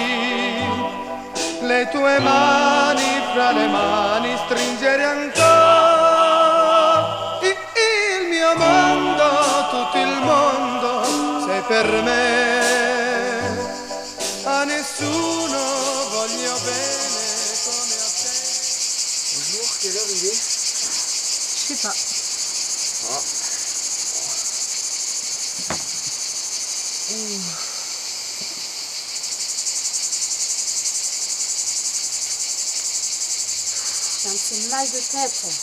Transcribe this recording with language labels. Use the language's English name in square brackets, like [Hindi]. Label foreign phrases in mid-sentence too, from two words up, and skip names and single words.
[Italian] Le tue mani fra le mani stringere ancora. Il mio mondo, tutto il mondo sei per me. A nessuno voglio bene come a te. [French] Bonjour, quelle heure il est? Je sais pas. Ah. J'ai un petit mal de tête.